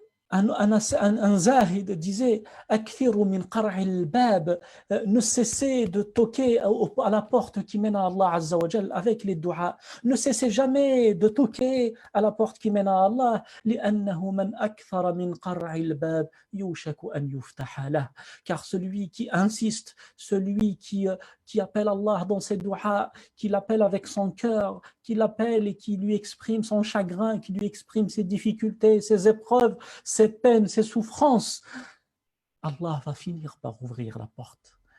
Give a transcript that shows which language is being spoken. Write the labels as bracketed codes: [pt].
[fr] Un zahid disait [ar] Akthiru min qar'il bab, [fr] ne cessez de toquer à la porte qui mène à Allah Azza wa Jal avec les duas. Ne cessez jamais de toquer à la porte qui mène à Allah. [ar] لأنه من أكثر من قرع الباب يوشك أن يفتح له. [fr] Car celui qui insiste, celui qui appelle Allah dans ses duas, qui l'appelle avec son cœur, qui l'appelle et qui lui exprime son chagrin, qui lui exprime ses difficultés, ses épreuves, ses peines, ses souffrances, Allah va finir par ouvrir la porte.